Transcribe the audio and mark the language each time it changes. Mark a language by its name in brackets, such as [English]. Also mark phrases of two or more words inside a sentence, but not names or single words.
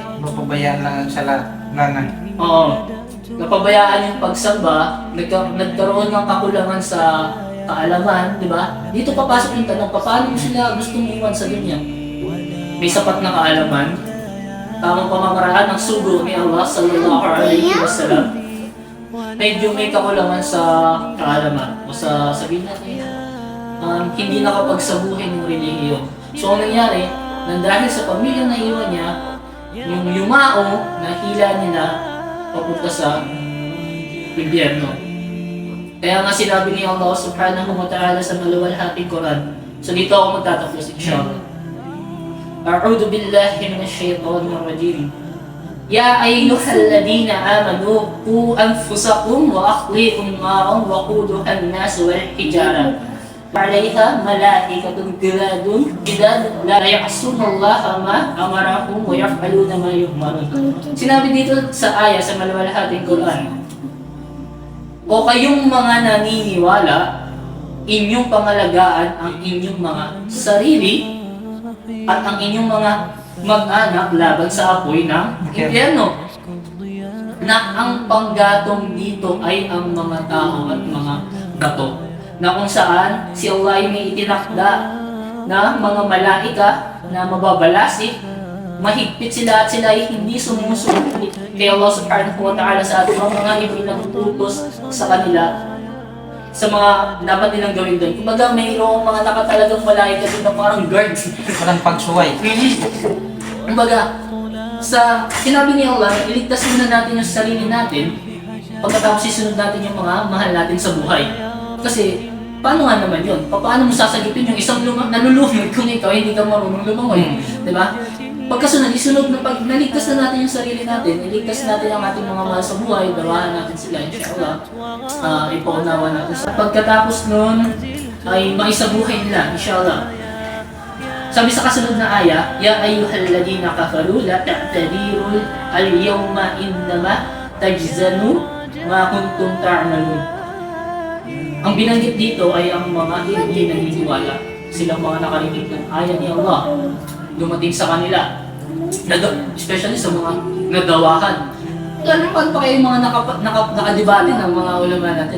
[Filipino] Mapabayaan lang ang salanan. napabayaan yung pagsamba, nagkaroon ng kakulangan sa kaalaman, di ba? Dito papasok yung tanong, paano mo sila gustong iwan sa dunya? May sapat na kaalaman, tamang pamamaraan ng sugo ni Allah [Arabic] صلى الله عليه وسلم. [Filipino] Medyo may kakulangan sa kaalaman o sa sabihin natin, hindi nakapagsabuhay ng relihiyon. So ang nangyari, dahil sa pamilya na iwan niya, yung yumao na hila nila papunta sa impyerno. Kaya nga sinabi ni Allah [Arabic] سبحانه وتعالى [Filipino] sa maluwalhating Quran. So dito ako magtatapos inshallah. [Arabic] أعوذ بالله من الشيطان الرجيم. يا أيها الذين آمنوا قوا أنفسكم وأهليكم نارا وقودها الناس والحجارة. عليها ملائكة غلاظ شداد لا يعصون الله ما أمرهم ويفعلون ما يؤمرون. [Filipino] Sinabi dito sa aya sa maluwalhating Quran, o kayong mga naniniwala, inyong pangalagaan ang inyong mga sarili at ang inyong mga mag-anak laban sa apoy ng impyerno. Na ang panggatong dito ay ang mga tao at mga bato. Na kung saan si Allah ay may itinakda na mga malaika na mababalasik, mahigpit sila at sila ay hindi sumusunod kay Allah [Arabic] سبحانه وتعالى [Filipino] sa ating mga ipinag-utos sa kanila sa mga dapat nilang gawin doon. Kumbaga mayroong mga nakatalagang malaika doon na parang guards. Walang pagsuway. Kumbaga, sinabi ni Allah, iligtas muna natin yung sarili natin pagkatapos isunod natin yung mga mahal natin sa buhay. Kasi, paano nga naman yun? Paano mo sasagipin yung isang nalulunod kung ikaw hindi ka marunong lumangoy? Diba? Pagkasunod, isunod na pag naligtas na natin yung sarili natin, iligtas natin ang ating mga mahal sa buhay, dawahan natin sila, inshallah, ipaunawa natin. Pagkatapos nun, ay maisabuhay nila, inshallah. Sabi sa kasunod na aya, [Arabic] يا أيها الذين كفروا لا تعتذروا اليوم إنما تجزون ما كنتم تعملون. [Filipino] Ang binanggit dito ay ang mga hindi naniniwala. Silang mga nakarinig ng aya ni Allah. Dumating sa kanila. Especially sa mga nadawahan. Ano pa kayo mga nakadibali ng mga ulama natin?